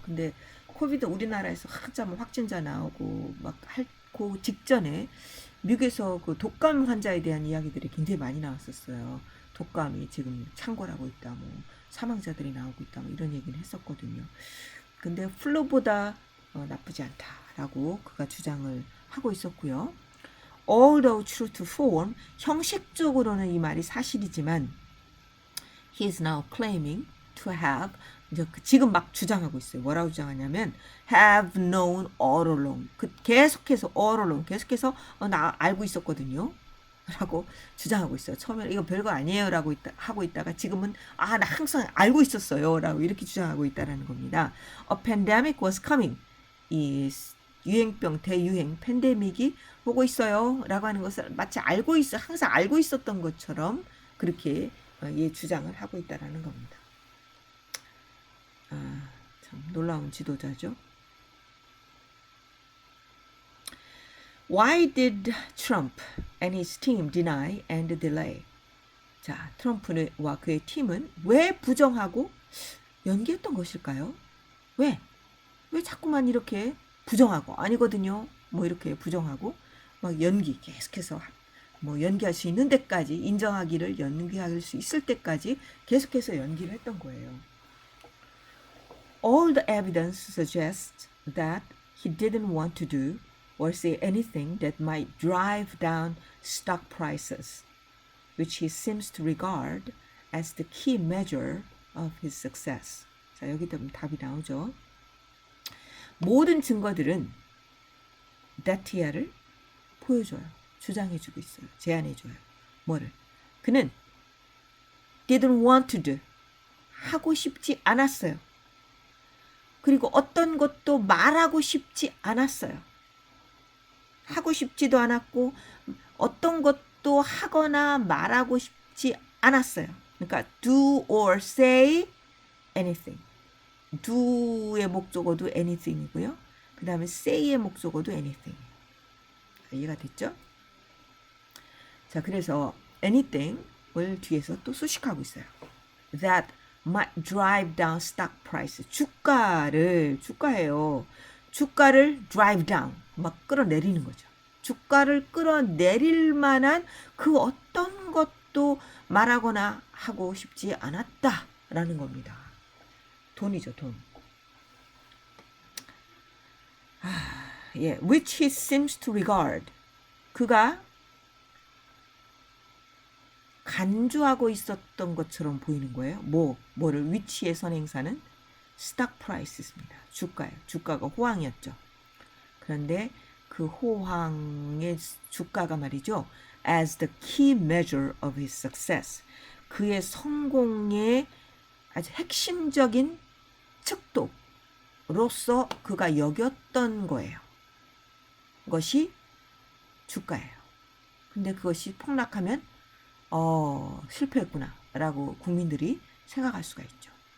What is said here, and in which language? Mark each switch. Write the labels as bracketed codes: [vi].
[ko] 근데 코비드 우리나라에서 한참 확진자 나오고 막 그 직전에 미국에서 그 독감 환자에 대한 이야기들이 굉장히 많이 나왔었어요. 독감이 지금 창궐하고 있다, 뭐 사망자들이 나오고 있다, 뭐 이런 얘기를 했었거든요. 근데 플루보다 나쁘지 않다라고 그가 주장을 하고 있었고요. [en] Although true to form, [ko] 형식적으로는 이 말이 사실이지만 [en] he is now claiming to have [ko] 이제 지금 막 주장하고 있어요. 뭐라고 주장하냐면 [en] have known all along. [ko] 계속해서 [en] all along. [ko] 계속해서 나 알고 있었거든요. 라고 주장하고 있어요. 처음에 이거 별거 아니에요 라고 하고 있다가 지금은 나 항상 알고 있었어요 라고 이렇게 주장하고 있다는 겁니다. [en] A pandemic was coming. [ko] 이 유행병 대유행 팬데믹이 오고 있어요 라고 하는 것을 마치 항상 알고 있었던 것처럼 그렇게 주장을 하고 있다는 겁니다. 참 놀라운 지도자죠. [en] Why did Trump and his team deny and delay? [ko] 자, 트럼프와 그의 팀은 왜 부정하고 연기했던 것일까요? 왜 자꾸만 이렇게 부정하고 아니거든요. 뭐 이렇게 부정하고 막 계속해서 뭐 연기할 수 있는 데까지 연기할 수 있을 때까지 계속해서 연기를 했던 거예요. [en] All the evidence suggests that he didn't want to do or say anything that might drive down stock prices, which he seems to regard as the key measure of his success. [ko] 자, 여기 보면 답이 나오죠. 모든 증거들은 that야를 보여줘요. 주장해주고 있어요. 제안해줘요. 뭐를? 그는 [en] didn't want to do. [ko] 하고 싶지 않았어요. 그리고 어떤 것도 말하고 싶지 않았어요. 하고 싶지도 않았고 어떤 것도 하거나 말하고 싶지 않았어요. 그러니까 [en] do or say anything. [ko] do의 목적어도 anything이고요. 그 다음에 say의 목적어도 anything. 이해가 됐죠? 자, 그래서 anything을 뒤에서 또 수식하고 있어요. [en] That might drive down stock price. [ko] 주가예요. 주가를 [en] drive down. [ko] 막 끌어내리는 거죠. 주가를 끌어내릴 만한 그 어떤 것도 말하거나 하고 싶지 않았다라는 겁니다. 돈이죠, 돈. [en] Which he seems to regard. [ko] 그가 간주하고 있었던 것처럼 보이는 거예요. 뭐를 which의 선행사는 stock price입니다. 주가예요. 주가가 호황이었죠. 그런데 그 호황의 주가가 말이죠. [en] as the key measure of his success. [ko] 그의 성공의 아주 핵심적인 척도로서 그가 여겼던 거예요. 것이 주가예요. 근데 그것이 폭락하면 실패했구나 라고 국민들이 생각할 수가 있죠.